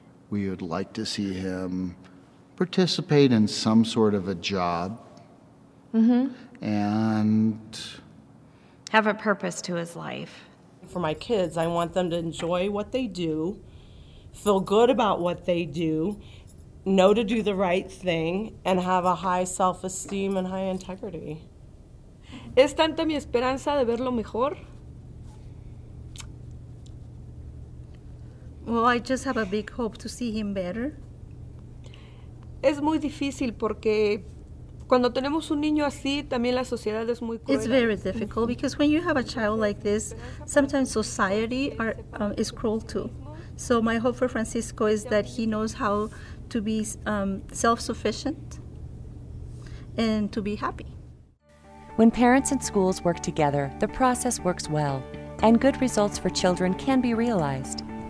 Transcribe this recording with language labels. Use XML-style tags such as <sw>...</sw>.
<en>We would like to see him participate in some sort of a job and have a purpose to his life. For my kids, I want them to enjoy what they do, feel good about what they do, know to do the right thing, and have a high self-esteem and high integrity.</en> <es>Es tanta mi esperanza de verlo mejor.</es> <en>Well, I just have a big hope to see him better.</en> <es>Es muy difícil porque cuando tenemos un niño así, también la sociedad es muy cruel.</es> <en>It's very difficult because when you have a child like this, sometimes society is cruel too. So my hope for Francisco is that he knows how to be self-sufficient and to be happy. When parents and schools work together, the process works well, and good results for children can be realized.</en>